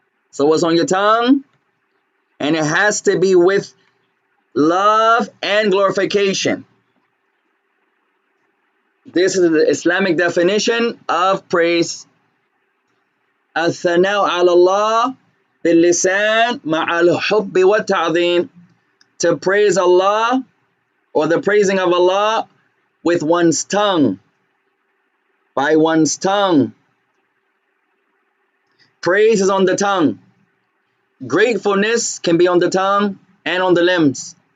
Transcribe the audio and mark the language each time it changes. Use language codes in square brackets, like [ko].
[en] So what's on your tongue? And it has to be with love and glorification. This is the Islamic definition of praise. [ar] الثناء على الله باللسان مع الحب والتعظيم. [en] To praise Allah, or the praising of Allah, with one's tongue. By one's tongue. Praise is on the tongue. Gratefulness can be on the tongue and on the limbs.